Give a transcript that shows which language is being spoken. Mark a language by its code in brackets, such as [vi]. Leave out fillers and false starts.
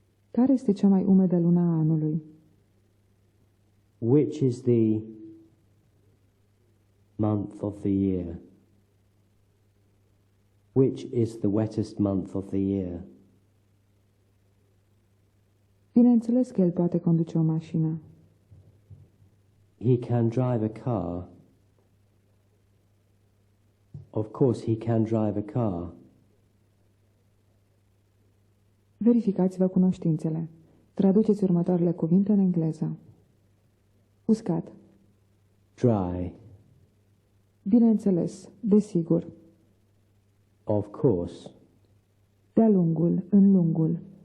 [ro] Care este cea mai umedă lună a anului? [en] Which is the month of the year? Which is the wettest month of the year? [ro] Bineînțeles că el poate conduce o mașină. [en] He can drive a car. Of course he can drive a car. [ro] Verificați-vă cunoștințele. Traduceți următoarele cuvinte în engleză. Uscat. [en] Dry. [ro] Bineînțeles, desigur. [en] Of course. [ro] De-a lungul, în lungul.